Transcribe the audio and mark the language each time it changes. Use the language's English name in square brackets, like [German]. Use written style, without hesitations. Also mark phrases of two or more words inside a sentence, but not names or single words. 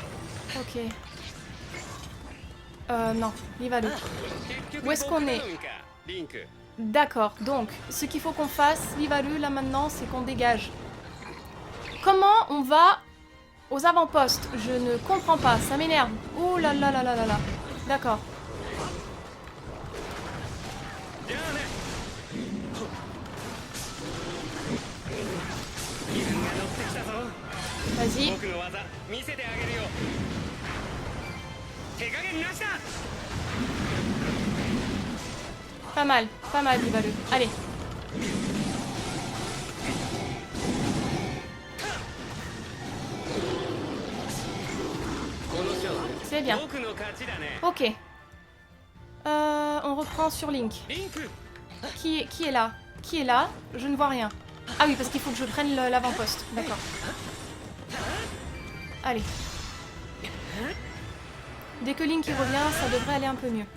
[French] Ok. Non, il va d'où? Où est-ce qu'on est? リンク D'accord, donc ce qu'il faut qu'on fasse, Livalu, là maintenant, c'est qu'on dégage. Comment on va aux avant-postes? Je ne comprends pas, ça m'énerve. Oh là là là là là là. D'accord. [Japanese] じゃあね気分が乗ってきたぞ [French] Vas-y. [Japanese] 僕の技見せてあげるよ手加減なしだ [French] Pas mal, Livalu. Allez. C'est bien. [Japanese] 僕の勝ちだね [French] Ok. On reprend sur Link. リンク Qui est là? Qui est là? Je ne vois rien. Ah oui, parce qu'il faut que je prenne l'avant-poste. D'accord. Allez. Dès que Link y revient, ça devrait aller un peu mieux.